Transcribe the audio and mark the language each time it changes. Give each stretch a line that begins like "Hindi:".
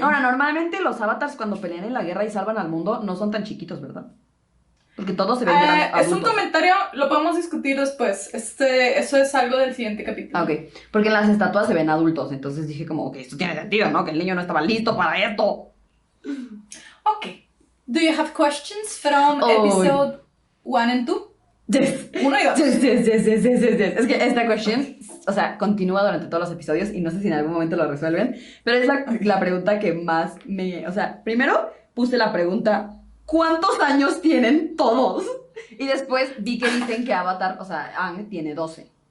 Spanish: Ahora, normalmente los avatars cuando pelean en la guerra y salvan al mundo no son tan chiquitos, ¿verdad? Porque todos se ven grandes. Es un comentario, lo podemos discutir después. Eso es algo del siguiente capítulo. Ok, porque en las estatuas se ven adultos, entonces dije como, ok, esto tiene sentido, ¿no? Que el niño no estaba listo para esto. Ok.
English: Do you have questions from episode 1 and 2? Yes.
Spanish: 1 y 2.
English: Yes.
Spanish: Es que esta question, o sea, continúa durante todos los episodios y no sé si en algún momento lo resuelven, pero es la pregunta que más me... O sea, primero puse la pregunta, ¿cuántos años tienen todos? Y después vi que dicen que Avatar, o sea, Aang tiene 12.